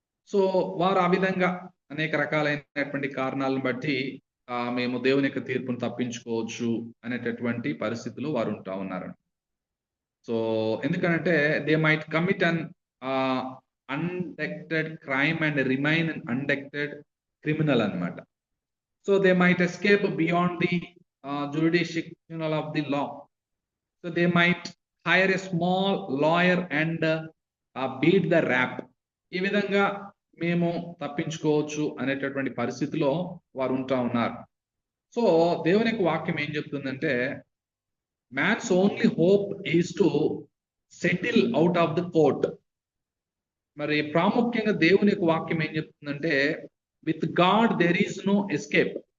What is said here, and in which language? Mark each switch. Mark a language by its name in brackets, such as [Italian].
[Telugu] So వారు ఆ విధంగా అనేక రకాలైనటువంటి కారణాలను బట్టి మేము దేవుని యొక్క తీర్పును తప్పించుకోవచ్చు అనేటటువంటి పరిస్థితులు వారు ఉంటా ఉన్నారు. [English] So ఎందుకంటే they might commit an undetected crime and remain an undetected criminal అన్నమాట. So they might escape beyond the jurisdiction of the law. So they might hire a small lawyer and beat the rap. [Telugu] ఈ విధంగా మేము తప్పించుకోవచ్చు అనేటటువంటి పరిస్థితిలో వారు ఉంటా ఉన్నారు. సో దేవుని యొక్క వాక్యం ఏం చెప్తుందంటే, [English] Man's only hope is to settle out of the court. [Telugu] మరి ప్రాముఖ్యంగా దేవుని యొక్క వాక్యం ఏం చెప్తుందంటే, [English] With God there is no escape.